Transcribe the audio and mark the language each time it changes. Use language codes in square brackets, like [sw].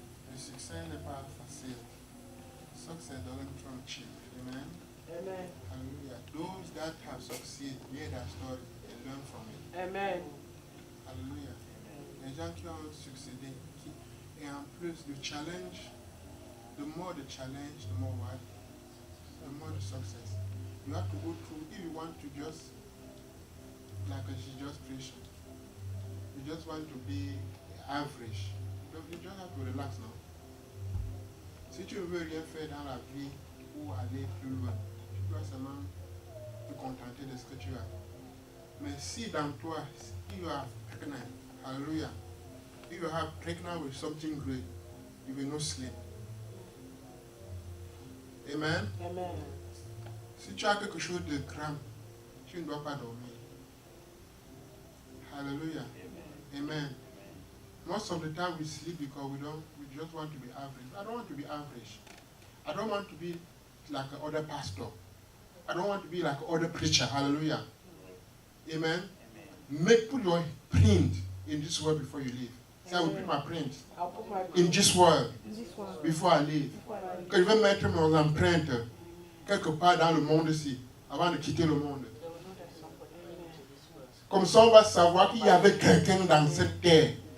[fr] Le succès n'est pas facile. [en] Success doesn't come cheap. Amen. Amen. Hallelujah. Those that have succeeded, hear their story and learn from it. Amen. [fr] Alléluia. Les gens qui ont succédé, et en plus le challenge, [en] the more the challenge, the more what? The more the success. You have to go through, if you want to just, like she just preached, you just want to be average, you just have to relax now. [fr] Si tu veux rien faire dans la vie ou aller plus loin, tu dois seulement te contenter de ce que tu as. Mais si dans toi, [en] if you are pregnant, hallelujah, if you are pregnant with something great, you will not sleep. Amen. Amen. [fr] Si tu as quelque chose de grand, tu ne dois pas dormir. Hallelujah. Amen. [en] Most of the time we sleep because we just want to be average. I don't want to be average. I don't want to be like other pastor. I don't want to be like other preacher. Hallelujah. Amen. Put your print in this world before you leave. Say, I will put my print in this world before I leave. [fr] Que je vais mettre mon empreinte quelque part dans le monde ici avant de quitter le monde. Comme ça, on va savoir qu'il y avait quelqu'un dans cette terre.